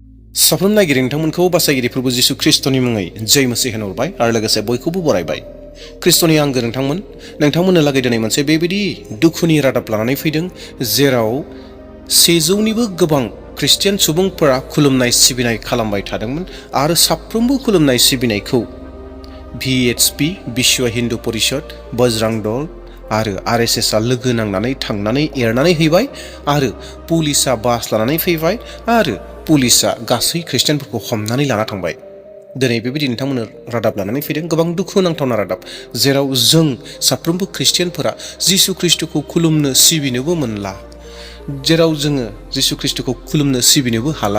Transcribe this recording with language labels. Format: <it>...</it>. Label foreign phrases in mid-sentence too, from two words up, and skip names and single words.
<brx>साफ्रोम नायगिरि नोंथांमोनखौ बासायगिरि प्रभु जिसु ख्रिस्टनि मुङै जय मसीह होनहरबाय आरो लोगोसे बयखौबो बरायबाय। ख्रिस्टनि आंगो नोंथांमोननो लागै दिनै मोनसे बेबायदि दुखुनि रादाब लानानै फैदों, जेराव 100निबो गोबां ख्रिस्टियान सुबुंफोरा खुलुमनाय सिबिनाय खालामबाय थादोंमोन आरो साफ्रोमबो खुलुमनाय सिबिनायखौ VHP विश्व हिंदू परिषद, बजरंग दल आरो RSSआ लोगो नांनानै थांनानै एरनानै हैबाय आरो पुलिसआ बास लानानै फैबाय आरो पुलिसआ गासै ख्रिस्टियानफोरखौ हमनानै लाना थांबाय। दिनै बेबायदि नोंथांमोननो रादाब लानानै फैदों, गोबां दुखु नांथावना रादाब, जेराव जों साफ्रोमबो ख्रिस्टियानफोरा जिसु ख्रिस्टखौ खुलुमनो सिबिनोबो मोनला, जेराव जोङो जिसु ख्रिस्टखौ खुलुमनो सिबिनोबो हाला।</brx>